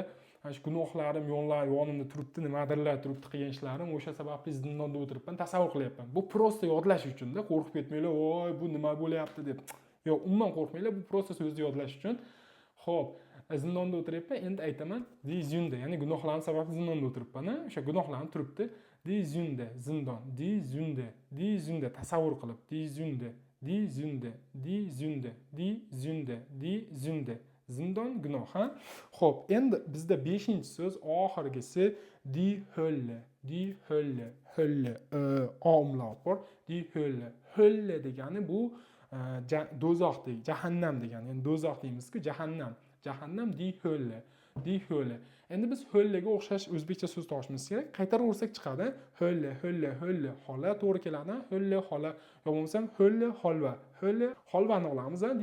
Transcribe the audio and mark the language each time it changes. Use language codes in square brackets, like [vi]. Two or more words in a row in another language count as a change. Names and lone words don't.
[uz] Shu gunohlarim yonimda turibdi, nimadirlar turibdi, qilgan ishlarim o'sha sababli zindonda o'tiribman, tasavvur qilyapman. Bu prosta yodlash uchun-da, qo'rqib ketmanglar, "Voy, bu nima bo'lyapti" deb. Yo'q, umuman qo'rqmanglar, bu prosta so'zni yodlash uchun. Xo'p, zindonda o'tiribman, endi aytaman, [de] die Sünde, [uz] ya'ni gunohlarim sababli zindonda o'tiribman, o'sha gunohlarim turibdi. [de] Die Sünde, zindon, die Sünde, die Sünde [uz] tasavvur qilib, [de] die Sünde, die Sünde, die Sünde, die Sünde, die Sünde. [uz] Zindon gunoh, ha? Xo'p, endi bizda 5-so'z oxirgisi [de] die Hölle. Die Hölle, Hölle, [uz] omlaut bor. [de] Die Hölle. [uz] Hölle degani bu do'zax degani, jahannam degani. Ya'ni do'zax deymiz-ku, jahannam. [de] Jahannam die Hölle. Die Hölle. [uz] Endi biz Höllega o'xshash o'zbekcha so'z topishimiz kerak. Qaytaraversak chiqadi. [de] Hölle, Hölle, Hölle. [uz] Hola to'g'ri keladi. Hölle, hola. Yo bo'lmasam Hölle, holva. Hölle, holvani olamiz, ha?